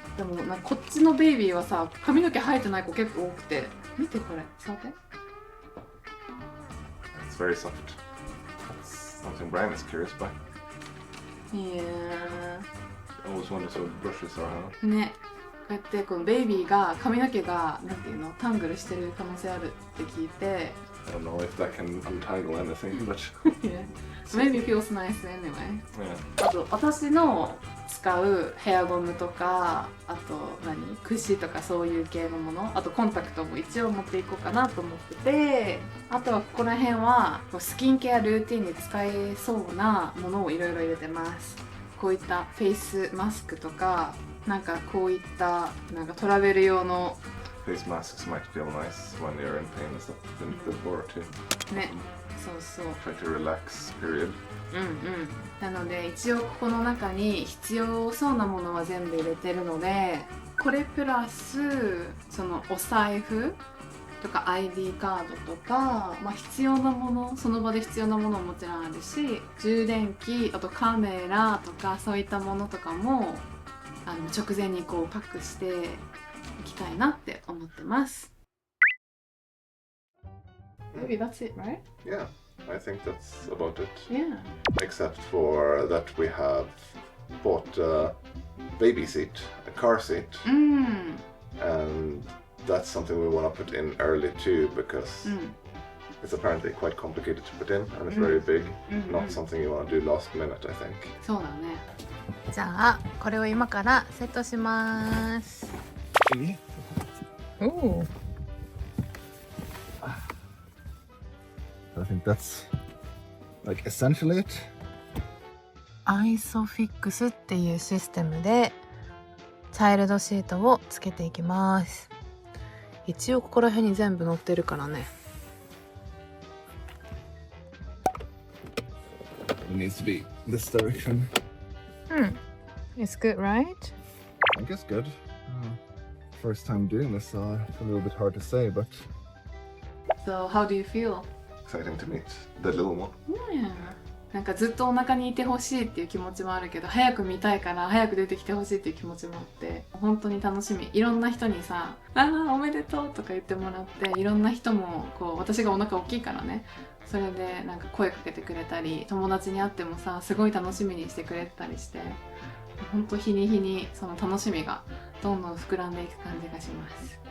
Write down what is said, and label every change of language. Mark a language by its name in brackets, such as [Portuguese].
[Japanese] でもなんかこっちのベイビーはさ髪の毛生えてない子結構多くて、見てこれ触って。 [English] It's very soft. That's something Brian is curious by. [Japanese] いや [English] Always wonders what brushes are, huh? [Japanese] ね、こうやってこのベイビーが髪の毛がなんていうのタングルしてる可能性あるって聞いて [English] I don't know if that can untangle anything, but Maybe feels nice anyway. yeah. [Japanese] あと私の使うヘアゴムとか、あと櫛とかそういう系のもの、あとコンタクトも一応持っていこうかなと思ってて、あとはここら辺はスキンケアルーティンに使えそうなものをいろいろ入れてます。こういったフェイスマスクとか、なんかこういったなんかトラベル用の [English] Face masks might feel nice when you're in pain and stuff. Before too. [Japanese] ね、そうそう。 [English] Try to relax, period. [Japanese] なので一応ここの中に必要そうなものは全部入れてるので、これプラスそのお財布とか ID カードとか、必要なもの、その場で必要なものももちろんあるし、充電器、あとカメラとかそういったものとかも直前にこうパックしていきたいなって思ってます。 [English] Maybe that's it, right? Yeah, I think that's about it. Yeah. Except for that we have bought a baby seat, a car seat, and that's something we want to put in early too because it's apparently quite complicated to put in and it's very big. Not something you want to do last minute, I think. [Japanese] そうだね。じゃあこれを今からセットします。お。 [English] I think that's like essentially it. [Japanese] アイソフィックスっていうシステムでチャイルドシートをつけていきます。一応ここら辺に全部載ってるからね。 [English] It needs to be this direction. It's good, right? I think it's good. First time doing this, so it's a little bit hard to say, but So how do you feel? exciting to meet the little one. Yeah. [Japanese] なんかずっとお腹にいてほしいっていう気持ちもあるけど、早く見たいから早く出てきてほしいっていう気持ちもあって、本当に楽しみ。いろんな人にさ「おめでとう」とか言ってもらって、いろんな人もこう私がお腹大きいからね、それでなんか声かけてくれたり、友達に会ってもさすごい楽しみにしてくれたりして、本当日に日にその楽しみがどんどん膨らんでいく感じがします。